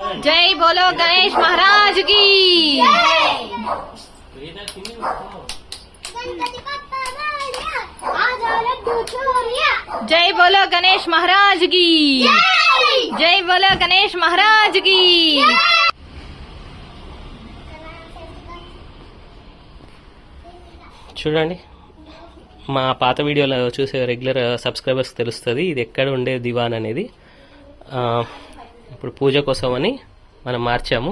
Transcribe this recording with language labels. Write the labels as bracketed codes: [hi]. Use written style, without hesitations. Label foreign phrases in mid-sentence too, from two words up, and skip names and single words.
[hi] जय बोलो गणेश महाराज की। जय बोलो गणेश महाराज की। जय बोलो गणेश महाराज की। [te] చూడండి మా పాత వీడియోలో చూసే [en] regular subscribers [te] తెలుస్తుంది ఇది ఎక్కడ ఉండే దివాన్ అనేది. ఇప్పుడు పూజ కోసమని మనం మార్చాము.